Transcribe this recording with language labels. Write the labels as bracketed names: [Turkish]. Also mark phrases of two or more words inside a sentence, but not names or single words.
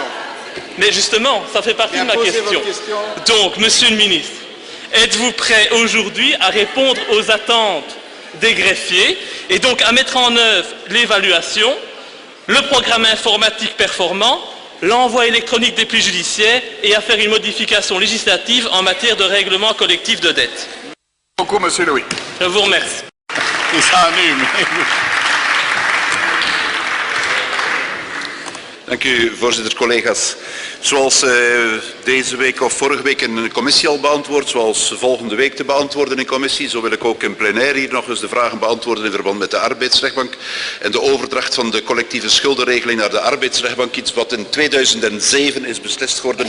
[French] Mais justement, ça fait partie de ma question. Donc, Monsieur le Ministre, êtes-vous prêt aujourd'hui à répondre aux attentes des greffiers et donc à mettre en œuvre l'évaluation, le programme informatique performant, l'envoi électronique des plis judiciaires et à faire une modification législative en matière de règlement collectif de dette? Merci beaucoup, Monsieur Louis. Je vous remercie. [Dutch] Dank u, voorzitter, collega's. Zoals deze week of vorige week in de commissie al beantwoord, zoals volgende week te beantwoorden in commissie, zo wil ik ook in plenair hier nog eens de vragen beantwoorden in verband met de arbeidsrechtbank en de overdracht van de collectieve schuldenregeling naar de arbeidsrechtbank, iets wat in 2007 is beslist geworden.